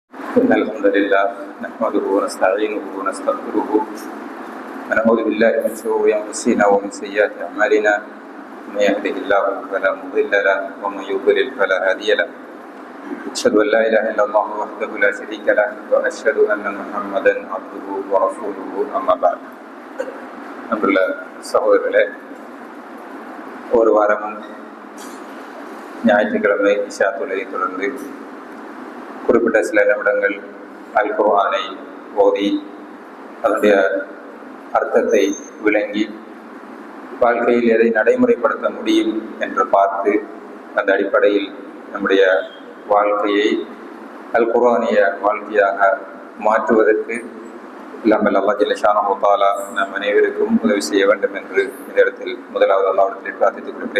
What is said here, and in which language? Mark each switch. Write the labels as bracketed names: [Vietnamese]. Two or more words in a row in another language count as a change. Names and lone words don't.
[Arabic] إن الحمد لله نحمده ونستعينه ونستغفره ونعوذ بالله من شرور أنفسنا ومن سيئات أعمالنا من يهده الله فلا مضل له ومن يضلل فلا هادي له أشهد أن لا إله إلا الله وحده لا شريك له وأشهد أن محمدا عبده ورسوله أما بعد. [Tamil] அன்புள்ள சகோதரர்களே, ஒரு வாரமும் ஞாயிற்றுக்கிழமை இஷா தொழுகை தொடர்ந்து குறிப்பிட்ட சில நிமிடங்கள் அல் குர்ஆனை ஓதி அதனுடைய அர்த்தத்தை விளங்கி வாழ்க்கையில் எதை நடைமுறைப்படுத்த முடியும் என்று பார்த்து அந்த அடிப்படையில் நம்முடைய வாழ்க்கையை அல் குர்ஆனிய வாழ்க்கையாக மாற்றுவதற்கு இல்லாமல் அல்லாஹ் [Arabic] جل شأنه تعالى [Tamil] நம் அனைவருக்கும் உதவி செய்ய வேண்டும் என்று இந்த இடத்தில் முதலாவது அல்லாஹ்விடத்தில் பிரார்த்தித்துக் கொள்கிறேன்.